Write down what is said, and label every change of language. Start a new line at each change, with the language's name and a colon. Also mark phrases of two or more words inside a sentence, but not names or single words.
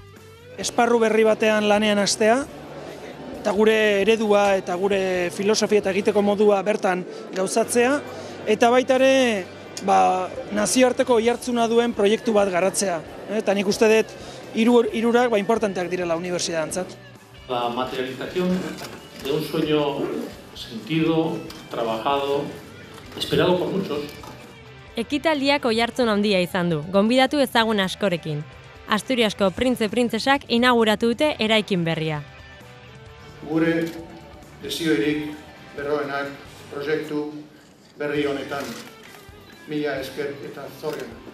Basque: Esparru berri batean lanean hastea, eta gure eredua eta gure filosofia eta egiteko modua bertan gauzatzea, eta baita ere nazioarteko oihartzuna duen proiektu bat garatzea. Eta nik uste dut hirurak importanteak direla unibertsitateantzat.
Spanish: La materialización de un sueño sentido, trabajado, esperado por muchos.
Basque: Ekitaldiak oihartzun handia izan du, gonbidatu ezagun askorekin. Asturiasko printze-printzesak inauguratu dute eraikin berria. Gure desioirik berroenak proiektu berri honetan. Mila esker eta zorrenak.